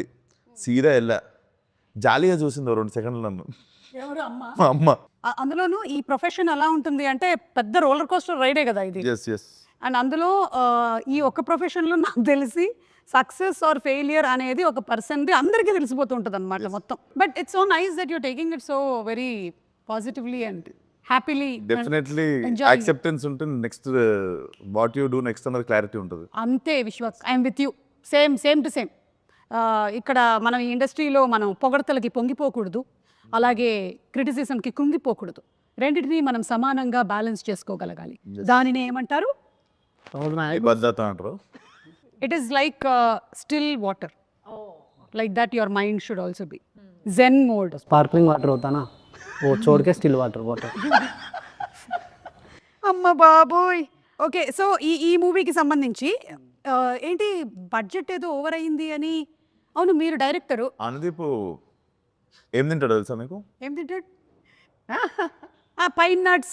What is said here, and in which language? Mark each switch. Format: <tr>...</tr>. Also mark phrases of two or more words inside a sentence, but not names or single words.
<te>సీదా వెళ్ళా, జాలీగా చూసింది 2 సెకండ్లు నన్ను మా అమ్మ. అందులోనూ ఈ ప్రొఫెషన్ ఎలా ఉంటుంది అంటే పెద్ద</te> <en>roller coaster ride</en> <te>కదా ఇది. ఎస్ అండ్ అందులో ఈ ఒక్క ప్రొఫెషన్లో నాకు తెలిసి</te> <en>success or failure</en> <te>అనేది ఒక పర్సన్ది అందరికీ తెలిసిపోతూ ఉంటుంది అనమాట మొత్తం.</te> <en>But it's so nice that you're taking it so very positively and happily. definitely acceptance</en> <te>ఉంటుంది,</te> <en>next what you do next</en> <te>అన్నది క్లారిటీ ఉంటుంది. అంతే విశ్వాస్,</te> <en>I'm with you, same to same.</en> <te>ఇక్కడ మనం ఈ ఇండస్ట్రీలో మనం పొగడతలకి పొంగిపోకూడదు, అలాగే క్రిటిసిజంకి కృంగిపోకూడదు. రెండింటినీ మనం సమానంగా బ్యాలెన్స్ చేసుకోగలగాలి. దానిని ఏమంటారు? భద్రత అంటారు.</te> <en>It is like still water. Like that your mind should also be. Zen mode. sparkling water</en> <hi>होता ना वो छोड़ के</hi> <en>still water</en> <te>అమ్మ బాబోయ్.</te> <en>Okay, so</en> <te>ఈ మూవీకి సంబంధించి ఏంటి బడ్జెట్ ఏదో ఓవర్ అయింది అని. అవును, మీరు డైరెక్టరు. అనుదీప్ ఏం తింటాడు తెలుసా మీకు? ఏం తింటాడు?</te> <en>pine nuts.</en>